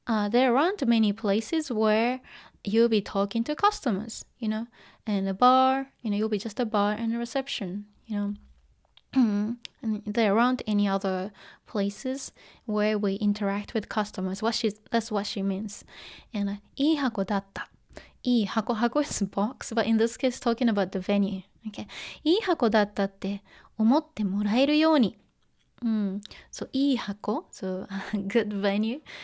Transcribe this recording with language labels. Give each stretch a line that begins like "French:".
English: there aren't many places where you'll be talking to customers, and a bar, you'll be just a bar and a reception, and there aren't any other places where we interact with customers. That's what she means. And
Japanese: いい箱だった。
English: いい箱 is box, but in this case talking about the venue. Okay.
Japanese: いい箱だったって思ってもらえるように。
English: So いい箱 so good venue.